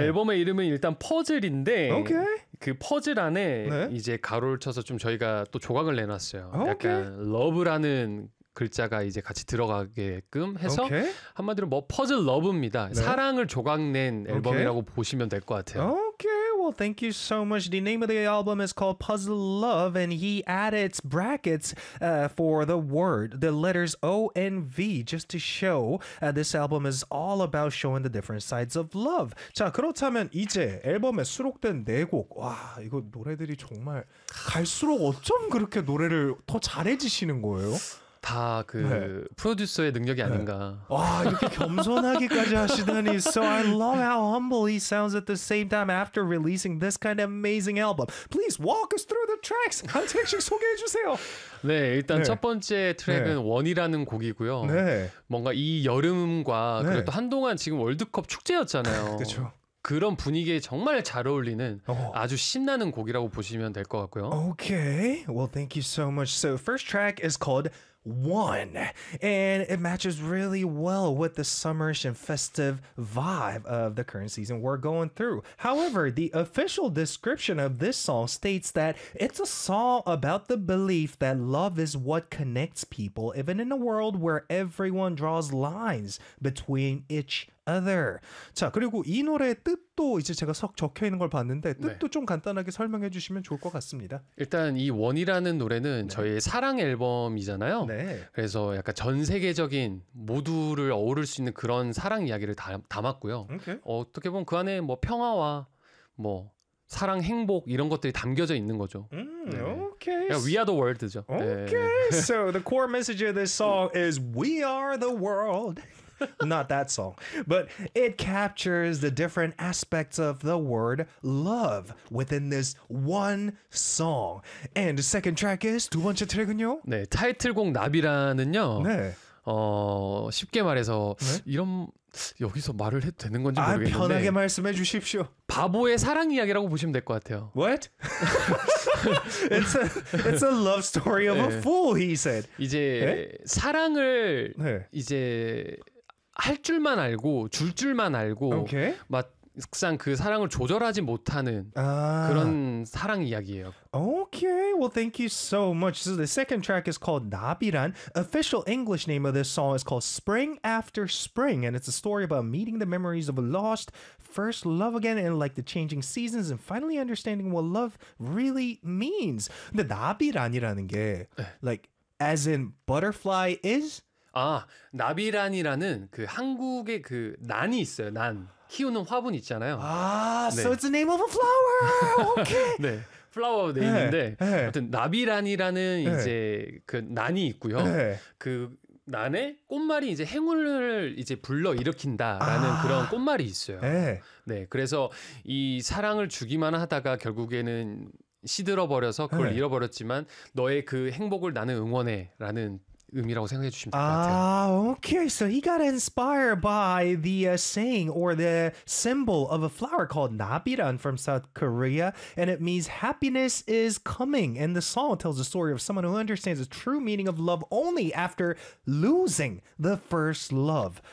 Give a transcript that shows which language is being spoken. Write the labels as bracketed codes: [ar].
[ko] 앨범의 이름은 일단 퍼즐인데 [en] okay. [ko] 그 퍼즐 안에 네. 이제 가로를 쳐서 좀 저희가 또 조각을 내놨어요. [en] Okay. [ko] 약간 러브라는 글자가 이제 같이 들어가게끔 해서 [en] okay. [ko] 한마디로 뭐 퍼즐 러브입니다. 네. 사랑을 조각낸 앨범이라고 okay. 보시면 될 것 같아요. [en] Okay. Well, thank you so much. The name of the album is called Puzzle Love, and he added brackets for the word, the letters O and V, just to show this album is all about showing the different sides of love. [ko] 자, 그렇다면 이제 앨범에 수록된 네 곡. 와, 이거 노래들이 정말 갈수록 어쩜 그렇게 노래를 더 잘해지시는 거예요? 다 그 네. 프로듀서의 능력이 네. 아닌가. 와, 이렇게 겸손하기까지 하시다니. [en] So I love how humble he sounds at the same time after releasing this kind of amazing album. Please walk us through the tracks. [ko] 한 트랙씩 소개해 주세요. 네, 일단 네. 첫 번째 트랙은 네. 원이라는 곡이고요. 네. 뭔가 이 여름과 네. 그리고 또 한동안 지금 월드컵 축제였잖아요. 그렇죠. 그런 분위기에 정말 잘 어울리는 아주 신나는 곡이라고 보시면 될 것 같고요. [en] Okay, well, thank you so much. So first track is called One, and it matches really well with the summerish and festive vibe of the current season we're going through. However, the official description of this song states that it's a song about the belief that love is what connects people, even in a world where everyone draws lines between each other. [ko] 자, 그리고 이 노래의 뜻도 이제 제가 석 적혀 있는 걸 봤는데 뜻도 네. 좀 간단하게 설명해 주시면 좋을 것 같습니다. 일단 이 원이라는 노래는 네. 저희의 사랑 앨범이잖아요. 네. 그래서 약간 전 세계적인 모두를 어우를 수 있는 그런 사랑 이야기를 담았고요. [en] Okay. [ko] 어떻게 보면 그 안에 뭐 평화와 뭐 사랑, 행복 이런 것들이 담겨져 있는 거죠. [en] Okay. We are the world죠. Okay. 네. So the core message of this song is we are the world. Not that song, but it captures the different aspects of the word love within this one song. And the second track is [ko] 두 번째 트랙은요? 네, 타이틀곡 나비라는요. 네. 쉽게 말해서 네? 이런 여기서 말을 해도 되는 건지 모르겠는데. 아, 편하게 말씀해 주십시오. 바보의 사랑 이야기라고 보시면 될 것 같아요. [en] What? it's a love story of 네. a fool, he said. [ko] 이제 네? 사랑을 네. 이제 할 줄만 알고 줄 줄만 알고 [en] okay. [ko] 막상 그 사랑을 조절하지 못하는 아. 그런 사랑 이야기예요. [en] Okay, well, thank you so much. So the second track is called 나비란. Official English name of this song is called Spring After Spring, and it's a story about meeting the memories of a lost first love again, and like the changing seasons, and finally understanding what love really means. [ko] 근데 나비란이라는 게 [en] like as in butterfly is. [ko] 아, 나비란이라는 그 한국의 그 난이 있어요. 난 키우는 화분 있잖아요. [en] 아, 네. so it's the name of a flower. Okay. [ko] 네. 플라워 네임인데 아무튼 나비란이라는 네. 이제 그 난이 있고요. 네. 그 난에 꽃말이 이제 행운을 이제 불러 일으킨다라는 아. 그런 꽃말이 있어요. 네. 네. 그래서 이 사랑을 주기만 하다가 결국에는 시들어 버려서 그걸 네. 잃어버렸지만 너의 그 행복을 나는 응원해라는 의미라고 생각해 주시면 될 것 같아요. [en] Okay, so he got inspired by the saying or the symbol of a flower called 나비란 from South Korea, and it means happiness is coming. And the song tells the story of someone who understands the true meaning of love only after losing the first love.